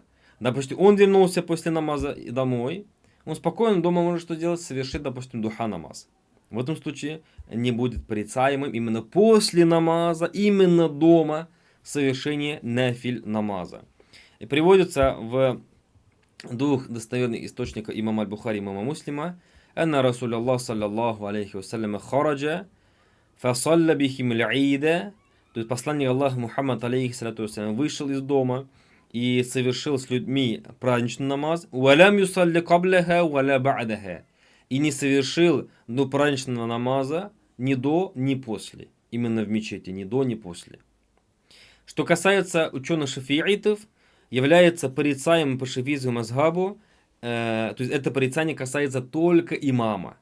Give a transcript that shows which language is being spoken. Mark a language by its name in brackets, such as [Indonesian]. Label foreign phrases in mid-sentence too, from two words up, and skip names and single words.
[Russian] Допустим, он вернулся после намаза домой, он спокойно дома может что делать? Совершить, допустим, духа намаз. В этом случае не будет порицаемым именно после намаза, именно дома, совершение нафиль намаза. И приводится в 2 достоверных источниках имама Аль-Бухари и имама Муслима: [Arabic] «أن رسول الله صلى الله عليه وسلم خرج فصلى بهم العيد». [Russian] То есть посланник Аллаха Мухаммад [Arabic] عليه الصلاة والسلام [Russian] вышел из дома и совершил с людьми праздничный намаз. [Arabic] «ولم يصل قبلها ولا بعدها». [Russian] И не совершил до праздничного намаза ни до, ни после. Именно в мечети, ни до, ни после. Что касается ученых шафиитов, является порицаемым по шафийскому мазхабу, то есть это порицание касается только имама.